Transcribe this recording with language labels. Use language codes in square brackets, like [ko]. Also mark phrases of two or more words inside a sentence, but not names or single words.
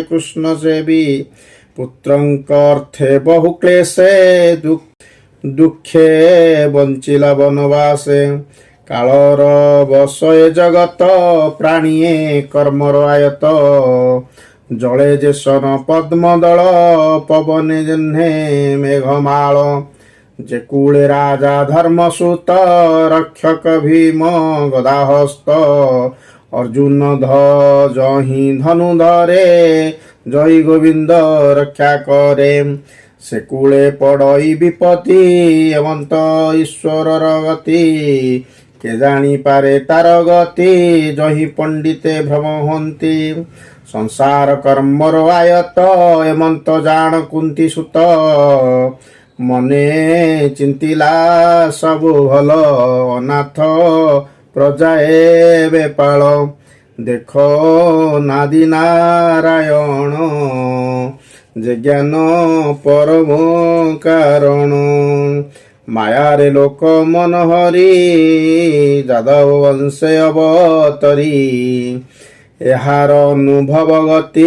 [or] କୃଷ୍ଣ ସେବି ପୁତ୍ରଙ୍କ ଅର୍ଥେ ବହୁ କ୍ଳେଶେ ଦୁଖେ ବଞ୍ଚିଲା ବନବାସେ କାଳର ବସଏ ଜଗତ ପ୍ରାଣୀଏ କର୍ମର ଆୟତ ଜଳେ ଯେସନ ପଦ୍ମଦଳ ପବନେ ଯହ୍ନେ ମେଘମାଳ ଯେ କୂଳେ ରାଜା ଧର୍ମସୁତ ରକ୍ଷକ ଭୀମ ଗଦାହସ୍ତ ଅର୍ଜୁନ ଯହି ଧନୁ ଧରେ ଜୟ ଗୋବିନ୍ଦ ରକ୍ଷା କରେ ସେ କୂଳେ ପଡ଼ଇ ବିପତ୍ତି ଏବନ୍ତ ଈଶ୍ୱର ଗତି କେ ଜାଣି ପାରେ ତାର ଗତି ଯହି ପଣ୍ଡିତେ ଭ୍ରମ ହନ୍ତି ସଂସାର କର୍ମର ଆୟତ ଏମନ୍ତ ଜାଣ କୁନ୍ତୀ ସୁତ ମନେ ଚିନ୍ତିଲା ସବୁ ଭଲ ଅନାଥ ପ୍ରଜା ଏବେ ପାଳ ଦେଖ ନାଦି ନାରାୟଣ ଯେ ଜ୍ଞାନ ପରମ କାରଣ ମାୟାରେ ଲୋକ ମନ ହରି ଯାଦବ ବଂଶେ ଅବତରୀ ଏହାର ଅନୁଭବ ଗତି